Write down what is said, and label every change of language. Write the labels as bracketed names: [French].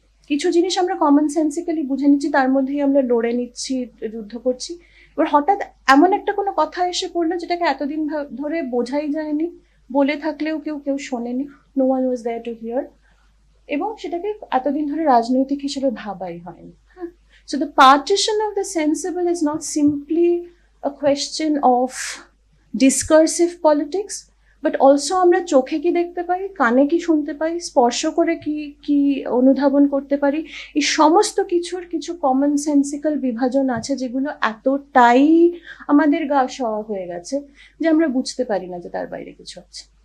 [Bangla] কিছু জিনিস আমরা কমন সেন্সিক্যালি বুঝে নিচ্ছি, তার মধ্যেই আমরা লড়ে নিচ্ছি, যুদ্ধ করছি। এবার হঠাৎ এমন একটা কোনো কথা এসে পড়লো যেটাকে এতদিন ধরে বোঝাই যায়নি, বলে থাকলেও কেউ শোনেনি, [English] no one was there to hear, [Bangla] এবং সেটাকে এতদিন ধরে রাজনৈতিক হিসেবে ভাবাই হয়নি। [English] So the partition of the sensible is not simply a question of discursive politics, but also [Bangla] আমরা চোখে কি দেখতে পাই, কানে কি শুনতে পাই, স্পর্শ করে কি কি অনুধাবন করতে পারি, এই সমস্ত কিছুর কিছু কমন সেন্সিক্যাল বিভাজন আছে যেগুলো এতটাই আমাদের গা সওয়া হয়ে গেছে যে আমরা বুঝতে পারি না যে তার বাইরে কিছু আছে।